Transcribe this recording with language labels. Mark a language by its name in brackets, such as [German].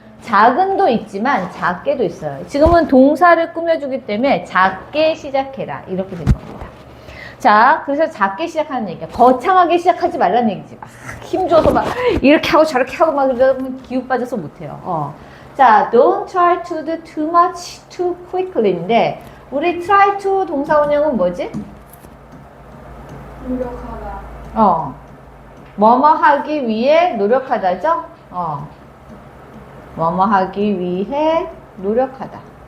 [Korean] 작은도 있지만 작게도 있어요. 지금은 동사를 꾸며주기 때문에 작게 시작해라. 이렇게 된 겁니다. 자, 그래서 작게 시작하는 얘기야. 거창하게 시작하지 말라는 얘기지. 막 힘줘서 막 이렇게 하고 저렇게 하고 막 그러면 기운 빠져서 못해요. [English] 자, don't try to do too much too quickly인데 우리 try to [Korean] 동사 원형은 뭐지? 노력하다. 뭐뭐 하기 위해 노력하다죠? 뭐뭐 하기 위해 노력하다.